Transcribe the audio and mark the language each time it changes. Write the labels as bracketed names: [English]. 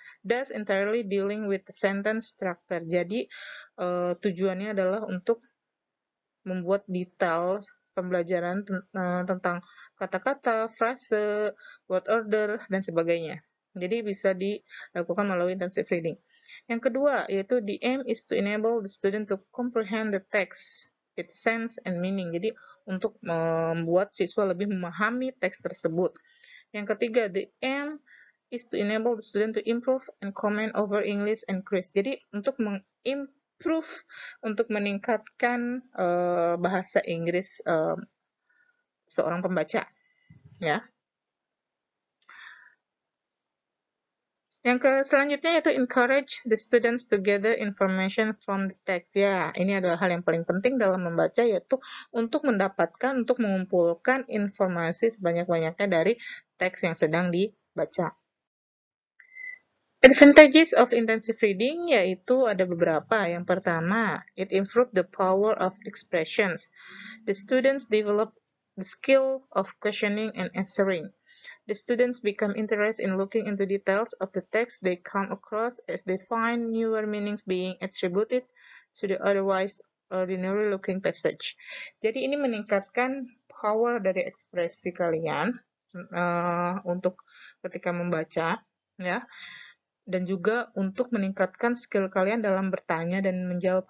[English] Thus entirely dealing with the sentence structure. [Indonesian] Jadi tujuannya adalah untuk membuat detail pembelajaran tentang kata-kata, frase, word order, dan sebagainya. Jadi bisa dilakukan melalui intensive reading. Yang kedua, yaitu [English] the aim is to enable the student to comprehend the text, its sense and meaning. [Indonesian] Jadi untuk membuat siswa lebih memahami teks tersebut. Yang ketiga, [English] the aim is to enable the student to improve and comment over English and quiz. [Indonesian] Jadi untuk improve, untuk meningkatkan bahasa Inggris seorang pembaca, ya. Yang selanjutnya yaitu [English] encourage the students to gather information from the text. [Indonesian] Ya, ini adalah hal yang paling penting dalam membaca, yaitu untuk mengumpulkan informasi sebanyak-banyaknya dari teks yang sedang dibaca. [English] Advantages of intensive reading [Indonesian] yaitu ada beberapa. Yang pertama, [English] it improve the power of expressions. The students develop the skill of questioning and answering. The students become interested in looking into details of the text they come across as they find newer meanings being attributed to the otherwise ordinary looking passage. [Indonesian] Jadi ini meningkatkan power dari ekspresi kalian untuk ketika membaca, ya, dan juga untuk meningkatkan skill kalian dalam bertanya dan menjawab.